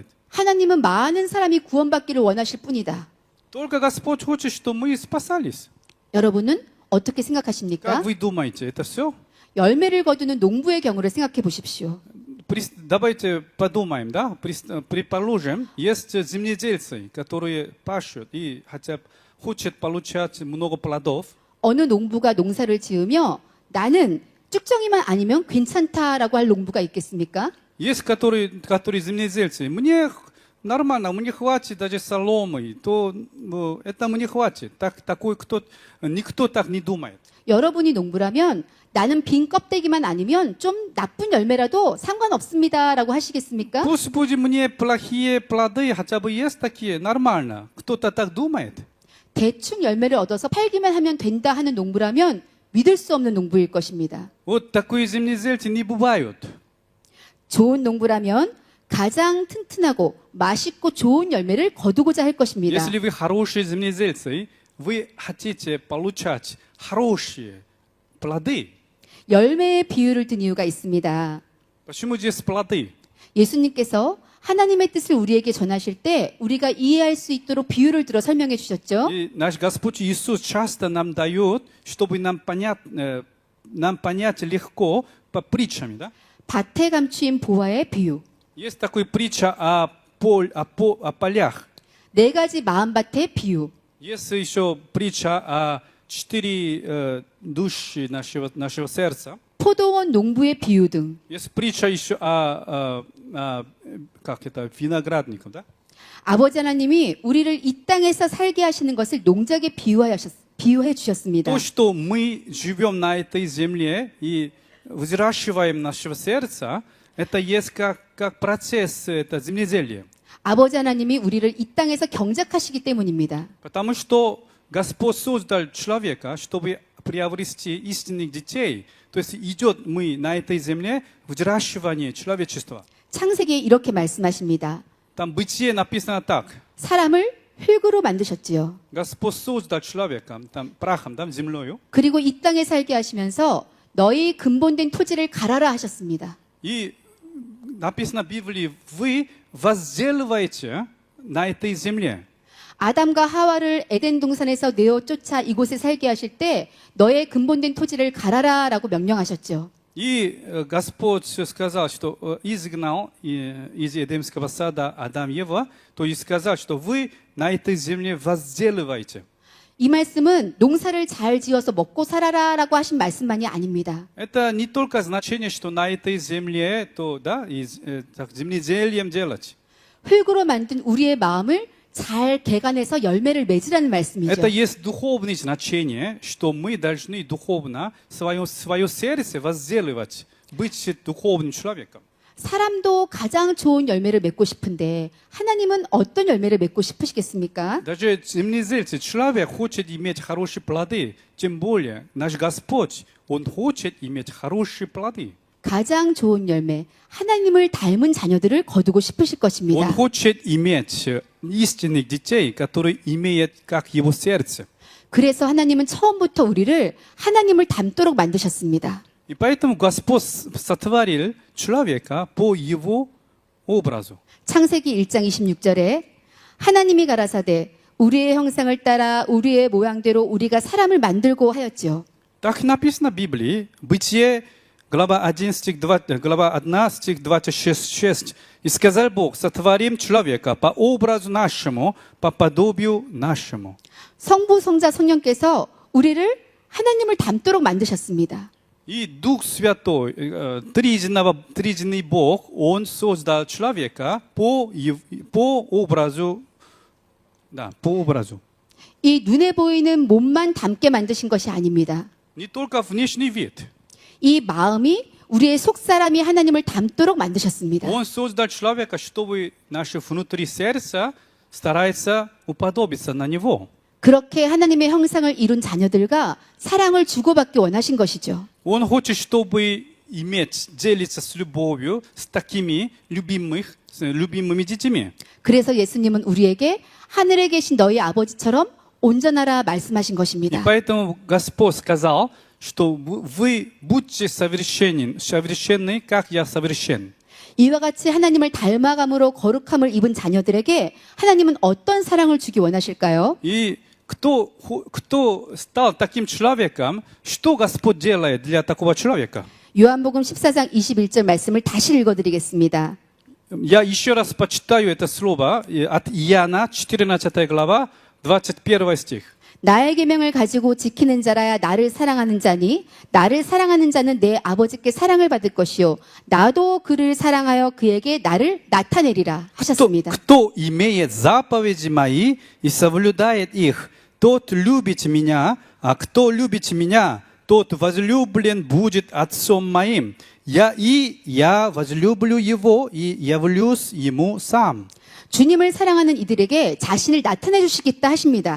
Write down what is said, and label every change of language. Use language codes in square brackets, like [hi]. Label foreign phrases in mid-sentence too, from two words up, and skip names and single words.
[ko] 하나님은 많은 사람이 구원받기를 원하실 뿐이다. [ru] Только Господь хочет, что мы спасались. [ko] 여러분은 어떻게 생각하십니까? [ru] Как вы думаете, это все? [ko] 열매를 거두는 농부의 경우를 생각해 보십시오. [ru] Давайте подумаем, да? Предположим, есть земледельцы, которые пашут и хотя хотят получать много плодов. [ko] 어느 농부가 농사를 지으며 나는 쭉정이만 아니면 괜찮다라고 할 농부가 있겠습니까? [ru] Есть которые земледельцы. Мне нормально, мне хватит даже соломы, то это мне хватит. Никто так не думает. [ko] 여러분이 농부라면 나는 빈 껍데기만 아니면 좀 나쁜 열매라도 상관없습니다라고 하시겠습니까? [ru] Пусть мне плохие плоды хотя бы есть такие, нормально. Кто-то так думает. [ko] 대충 열매를 얻어서 팔기만 하면 된다 하는 농부라면 믿을 수 없는 농부일 것입니다. [ru] Вот такие земледельцы не бывают. [ko] 좋은 농부라면 가장 튼튼하고 맛있고 좋은 열매를 거두고자 할 것입니다. [ru] Если вы хорошие земледельцы, вы хотите получать хорошие плоды. [ko] 열매의 비유를 든 이유가 있습니다. [ru] Почему здесь плоды? [ko] 예수님께서 하나님의 뜻을 우리에게 전하실 때 우리가 이해할 수 있도록 비유를 들어 설명해 주셨죠. [ru] И наш Господь Иисус часто нам дает, чтобы нам понять легко по притчам. Да? [ko] 밭에 감추인 보화의 비유. [ru] Есть такая притча о полях. [ko] 네 가지 마음밭의 비유. [ru] Есть еще притча о 4 души нашего сердца. [ko] 포도원 농부의 비유 등. [ru] Есть притча еще о виноградниках. Да? [ko] 아버지 하나님이 우리를 이 땅에서 살게 하시는 것을 농작에 비유해 주셨습니다. [ru] То, что мы живем на этой земле и взращиваем нашего сердца, это есть как процесс, это земледелие. [ko] 아버지 하나님이 우리를 이 땅에서 경작하시기 때문입니다. [ru] Потому что Господь создал человека, чтобы приобрести истинных детей. То есть идет мы на этой земле взращивание человечества. [ko] 창세기에 이렇게 말씀하십니다. [ru] Там Бытие написано так. [ko] 사람을 흙으로 만드셨지요. [ru] Господь создал человека, там прахом, там землею. [ko] 그리고 이 땅에 살게 하시면서 너희 근본된 토지를 갈아라 하셨습니다. [ru] И написано в Библии, вы возделываете на этой земле. [ko] 아담과 하와를 에덴 동산에서 내어 쫓아 이곳에 살게 하실 때 너의 근본된 토지를 갈아라라고 명령하셨죠. [ru] И Господь сказал, что изгнал из Эдемского сада Адам и Ева, то есть сказал, что вы на этой земле возделываете. [ko] 이 말씀은 농사를 잘 지어서 먹고 살아라라고 하신 말씀만이 아닙니다. [ru] Это не только значение, что на этой земле, то, да, так, земледелием делать. [ko] 흙으로 만든 우리의 마음을 잘 개간해서 열매를 맺으라는 말씀이죠. [ru] Это есть духовное значение, что мы должны духовно свое сердце возделывать, быть духовным человеком. [ko] 사람도 가장 좋은 열매를 맺고 싶은데 하나님은 어떤 열매를 맺고 싶으시겠습니까? [ru] Даже земледельцы, человек хочет иметь хорошие плоды, тем более наш Господь, Он хочет иметь хорошие плоды. [ko] 가장 좋은 열매, 하나님을 닮은 자녀들을 거두고 싶으실 [ru] Он [ko] 것입니다. [ru] хочет иметь истинных детей, которые имеют как Его сердце. [ko] 그래서 하나님은 처음부터 우리를 하나님을 닮도록 만드셨습니다. [ru] И поэтому Господь сотворил человека по Его образу. [ko] 창세기 1장 26절에 하나님이 가라사대 우리의 형상을 따라 우리의 모양대로 우리가 사람을 만들고 하였지요. [ru] Так написано в Библии, Бытие, глава 1, стих 26. «И сказал Бог, сотворим человека по образу нашему, по подобию нашему». [ko] 성부, 성자, 성령께서 우리를 하나님을 닮도록 만드셨습니다. [ru] И Дух Святой, триединый Бог, Он создал человека по образу, да, по образу. [ko] 이 눈에 보이는 몸만 닮게 만드신 것이 아닙니다. [ru] Не только внешний вид. [ko] 이 마음이 우리의 속사람이 하나님을 닮도록 만드셨습니다. [ru] Он создал человека, чтобы наше внутри сердца старается уподобиться на Него. [ko] 그렇게 하나님의 형상을 이룬 자녀들과 사랑을 주고받기 원하신 것이죠. [ru] Он хочет, чтобы иметь, делиться с любовью с такими любимыми детьми. [ko] 그래서 예수님은 우리에게 하늘에 계신 너희 아버지처럼 온전하라 말씀하신 [ru] И [ko] 것입니다. [ru] поэтому Господь сказал, что вы будьте совершенны, как я совершен. [ko] 이와 같이 하나님을 닮아감으로 거룩함을 입은 자녀들에게 하나님은 어떤 사랑을 주기 원하실까요? [ru] И кто стал таким человеком, что Господь делает для такого человека? [ko] 요한복음 14장 21절 말씀을 다시 읽어드리겠습니다. [ru] Я еще раз почитаю это слово от Иоанна, 14 глава, 21 стих. 나의 계명을 가지고 지키는 자라야 나를 사랑하는 자니 나를 사랑하는 자는 내 아버지께 사랑을 받을 것이요 나도 그를 사랑하여 그에게 나를 나타내리라 하셨습니다. Кто имеет заповеди мои и соблюдает их, тот любит меня, а кто любит меня, тот возлюблен будет Отцом моим. Я возлюблю его и явлюсь ему сам. [ko] 주님을 사랑하는 이들에게 자신을 나타내 주시겠다 하십니다.